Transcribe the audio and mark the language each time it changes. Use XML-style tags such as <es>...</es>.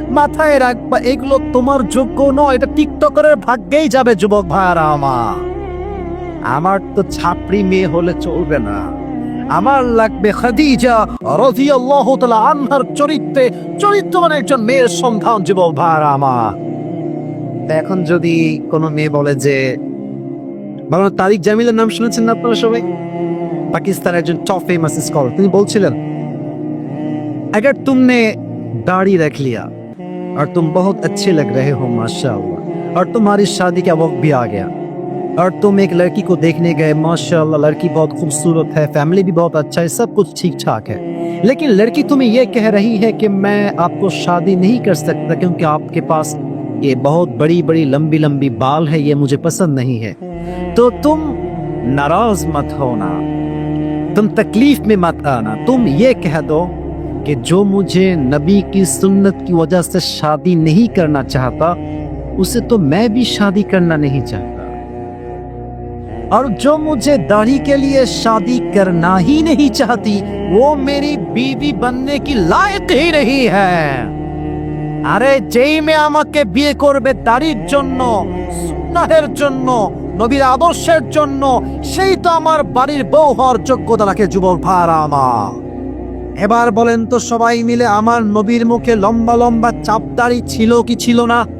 <bn>মাথায় রাখবা এগুলো তোমার যোগ্য নয়, এটা টিকটকারের ভাগ্যেই যাবে যুবক ভাইরা আমার তো ছাপড়ি মেয়ে হলে চলবে না, আমার লাগবে খাদিজা রাদিয়াল্লাহু তাআলা আনহার চরিত্রবান একজন মেয়ের সন্ধান যুবক ভাইরা আমার। এখন যদি কোনো মেয়ে বলে যে মাওলানা তারিক জামিলের নাম শুনেছেন না আপনারা সবাই? পাকিস্তানের একজন টপ</bn> <hi>फेमस स्कॉलर,</hi> <bn>তিনি বলছিলেন</bn> <hi>अगर तुमने दाढ़ी रख लिया और तुम बहुत अच्छे लग रहे हो माशाअल्लाह, और तुम्हारी शादी का वक्त भी आ गया और तुम एक लड़की को देखने गए, माशाअल्लाह लड़की बहुत खूबसूरत है, फैमिली भी बहुत अच्छा है, सब कुछ ठीक ठाक है, लेकिन लड़की तुम्हें ये कह रही है कि मैं आपको शादी नहीं कर सकता क्योंकि आपके पास ये बहुत बड़ी बड़ी लंबी लंबी बाल है, ये मुझे पसंद नहीं है। तो तुम नाराज मत होना, तुम तकलीफ में मत आना, तुम ये कह दो कि जो मुझे नबी की सुन्नत की वजह से शादी नहीं करना चाहता उसे तो मैं भी शादी करना नहीं चाहता, और जो मुझे दाढ़ी के लिए शादी करना ही नहीं चाहती वो मेरी बीवी बनने की लायक ही नहीं है।</hi> <bn>আরে যেই মেয়ে আমাকে বিয়ে করবে দাড়ির জন্য, সুন্নাহের জন্য, নবীর আদর্শের জন্য, সেই তো আমার বাড়ির বউ হওয়ার যোগ্যতা রাখে যুবক ভাইরা আমার। এবার বলেন তো সবাই মিলে, আমার নবীর মুখে লম্বা লম্বা চাপ দাড়ি ছিল কি ছিল না?</bn>